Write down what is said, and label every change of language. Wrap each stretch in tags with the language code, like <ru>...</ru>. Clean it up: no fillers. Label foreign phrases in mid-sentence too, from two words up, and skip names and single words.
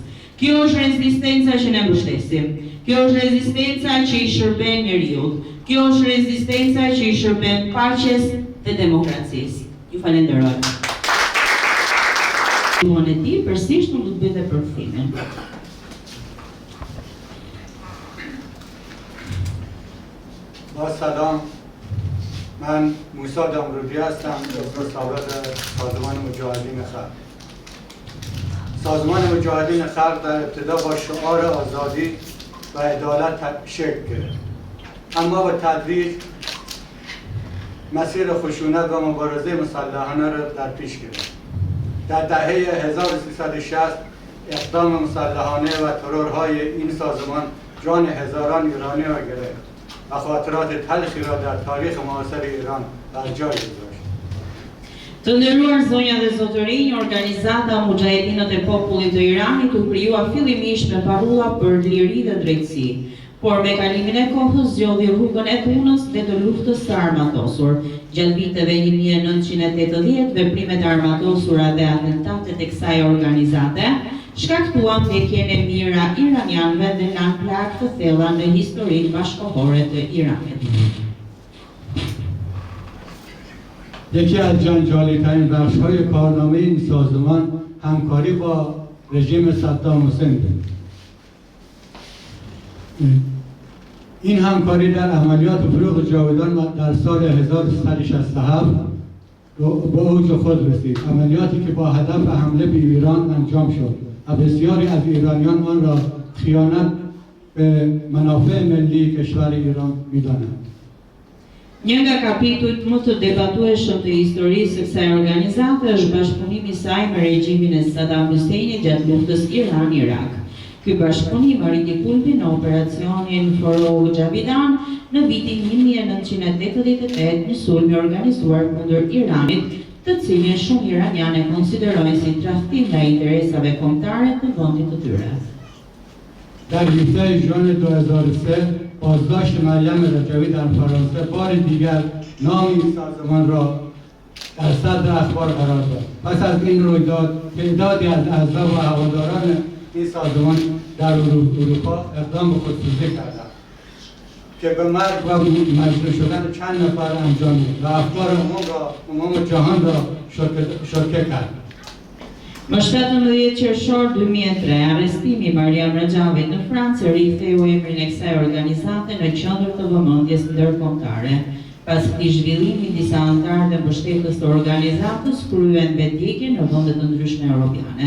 <sq>Kjo është rezistenca që ne mbështesim. Kjo është rezistenca që i shërben njeriut. Kjo është rezistenca që i shërben paqes dhe demokracisë. Ju falenderoj. Duan e ti, përsisht nuk do të bëjë përkthimin.</sq> <fa>با سلام، من موسی دامرودی هستم، عضو سابق سازمان مجاهدین خلق. سازمان مجاهدین خلق در ابتدا با شعار آزادی و عدالت شکل گرفت، اما با تدریج مسیر خشونت و مبارزه مسلحانه را در پیش گرفت. در دهه 1360 اقدام مسلحانه و ترورهای این سازمان جان هزاران ایرانی را گرفت و خاطرات تلخی را در تاریخ معاصر ایران بر جای گذاشت.</fa> <sq>Të nderuar zonja dhe zotërinj, organizata Mujahedinët e Popullit të Iranit u krijuar fillimisht me parulla për liri dhe drejtësi, por me kalimin e kohës zgjodhi rrugën e punës dhe të luftës së armatosur. Gjatë viteve 1980, veprimet e armatosura dhe atentatet e kësaj organizate shkaktuan vdekjen e mijëra iranianëve dhe lanë plagë të thella në historinë bashkëkohore të Iranit.</sq> <fa>یکی از جنجالی‌ترین بخش‌های کارنامه این سازمان همکاری با رژیم صدام حسین بود. این همکاری در عملیات فروغ جاودان در سال 1367 به اوج خود رسید. عملیاتی که با هدف حمله به ایران انجام شد و بسیاری از ایرانیان آن را خیانت به منافع ملی کشور ایران می‌دانند.</fa> <sq>Një nga kapitujt më të debatueshëm të historisë së kësaj organizate është bashkëpunimi i saj me regjimin e Saddam Huseinit gjatë luftës Iran-Irak. Ky bashkëpunim arriti kulmin në operacionin Forog Javidan në vitin 1988, një sulm i organizuar kundër Iranit, të cilin shumë iranianë konsiderojnë si tradhtim ndaj interesave kombëtare të vendit të tyre.</sq> <fa>در 17 ژوئن 2003 بازداشت مریم رجوی در فرانسه بار دیگر نام این سازمان را در صدر اخبار قرار داد. پس از این رویداد تعدادی از اعضا و هواداران این سازمان در اروپا اقدام به خودسوزی کردند که به مرگ و مجروح شدن چند نفر انجام داد و افکار عموم جهان را شوکه کرد.</fa> <sq>Më 17 qershor 2003, arrestimi i Mariam Rajavit në Francë riktheu emrin e kësaj organizate në qendër të vëmendjes ndërkombëtare. Pas këtij zhvillimi, disa anëtarë dhe mbështetës të organizatës kryen betjekje në vende të ndryshme europiane.</sq>